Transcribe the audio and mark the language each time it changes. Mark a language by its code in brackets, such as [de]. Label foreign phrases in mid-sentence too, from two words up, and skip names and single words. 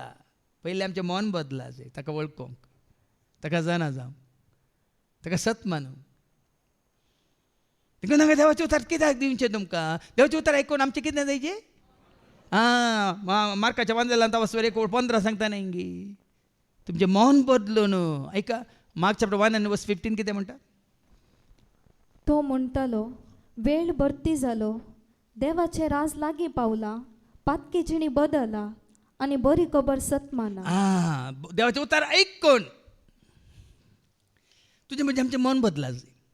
[kok] पयलीं आमचें मन बदला जाय ताका वळखूंक ताका जाणा जावंक ताका सत मानूंक. देखून हांगा देवाचें उतर कित्याक दिवचें तुमकां? देवाचें उतर आयकून आमचें कितें जायचें? मार्काच्या वांजेलांत वचवर 1:15 सांगता न्ही तुमचें मन बदलून ऐका. मार्क [en] chapter 1 and verse 15 [kok] कितें म्हणटा? तो म्हणटालो वेळ भरती जालो देवाचे राज लागीं पावला पातकी जिणी बदला आनी बरी खबर सतमाना. देवाचें उतर आयकून तुजें म्हणजे आमचें मन बदला जाय.